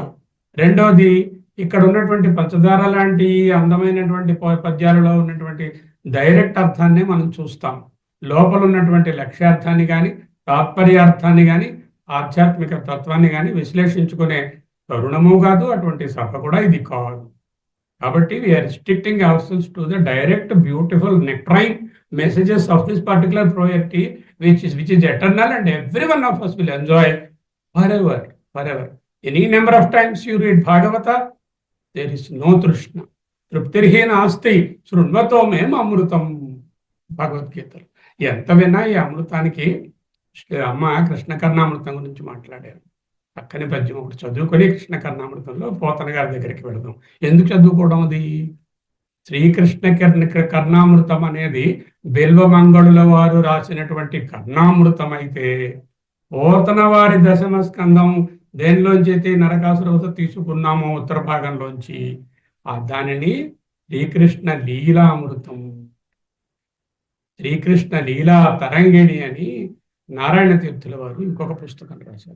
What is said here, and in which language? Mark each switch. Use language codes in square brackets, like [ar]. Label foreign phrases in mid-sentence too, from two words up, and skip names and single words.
[te] రెండోది, ఇక్కడ ఉన్నటువంటి పంచదార లాంటి అందమైనటువంటి పద్యాలలో ఉన్నటువంటి డైరెక్ట్ అర్థాన్ని మనం చూస్తాం. లోపల ఉన్నటువంటి లక్ష్యార్థాన్ని కానీ, తాత్పర్యార్థాన్ని కానీ, ఆధ్యాత్మిక తత్వాన్ని కానీ విశ్లేషించుకునే తరుణము కాదు, అటువంటి సభ కూడా ఇది కాదు. [en] కాబట్టి we are restricting ourselves to the direct, beautiful, nectarine messages of this particular poetry, which is eternal, and every one of us will enjoy forever. Any number of times you read Bhagavata, there is no trishna. [sa] तृप्तिर्हिना अस्ति शृण्वतो मेम अमृतम्. [te] భగవద్గీతలు ఎంత విన్నా ఈ అమృతానికి అమ్మ కృష్ణ కర్ణామృతం గురించి మాట్లాడారు. పక్కనే పద్యం ఒకటి చదువుకొని కృష్ణ కర్ణామృతంలో పోతన గారి దగ్గరికి వెళదాం. ఎందుకు చదువుకోవడం? అది శ్రీకృష్ణ కర్ణామృతం అనేది బిల్వమంగళుల వారు రాసినటువంటి కర్ణామృతం అయితే, పోతన వారి దశమ స్కందం దేనిలోంచి అయితే నరకాసురవత తీసుకున్నామో ఉత్తర భాగంలోంచి, దానిని శ్రీకృష్ణ లీలామృతం, శ్రీకృష్ణ లీలా తరంగిణి అని నారాయణ తీర్థుల వారు ఇంకొక పుస్తకం రాశారు.